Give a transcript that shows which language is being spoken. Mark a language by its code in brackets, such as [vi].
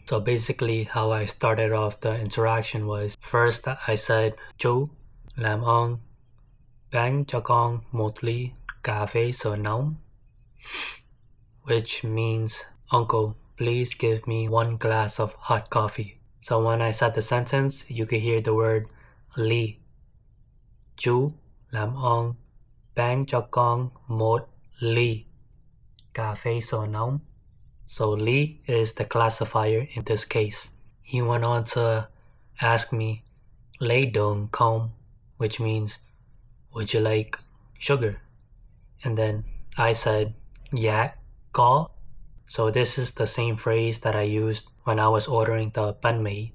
[en] So basically how I started off the interaction was first I said [vi] chú làm ơn bán cho con một ly cà phê sữa nóng, [en] which means uncle, please give me 1 glass of hot coffee. So when I said the sentence, you could hear the word ly. [vi] Chú làm ơn bán cho con một ly cà phê sữa nóng. [en] So ly is the classifier in this case. He went on to ask me [vi] lấy đường không, [en] which means would you like sugar? And then I said yeah, có. So this is the same phrase that I used when I was ordering the banh mi.